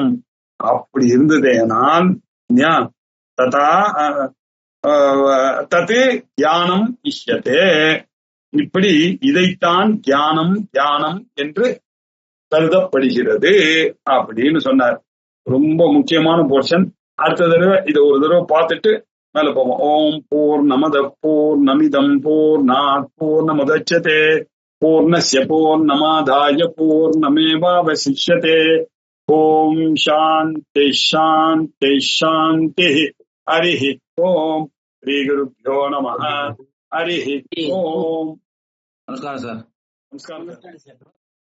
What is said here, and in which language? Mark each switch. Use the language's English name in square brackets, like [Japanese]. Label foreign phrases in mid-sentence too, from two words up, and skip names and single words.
[Tamil] அப்படி இருந்ததேனால் [Sanskrit] तथा तत् ध्यानम् इष्यते, [Tamil] இப்படி இதைத்தான் தியானம் தியானம் என்று கருதப்படுகிறது அப்படின்னு சொன்னார். ரொம்ப முக்கியமான போர்ஷன். அடுத்த தடவை இதை ஒரு தடவை பார்த்துட்டு மேல போவோம். [Sanskrit] ओं पूर्णमदः पूर्णमिदं पूर्णात् पूर्णमुदच्यते पूर्णस्य पूर्णमादाय पूर्णमेवावशिष्यते. ओं शान्तिः शान्तिः शान्तिः. हरिः ओम्। श्री गुरुभ्यो नमः. हरिः ओम्. [Tamil] நமஸ்காரம் சார். நமஸ்காரம்.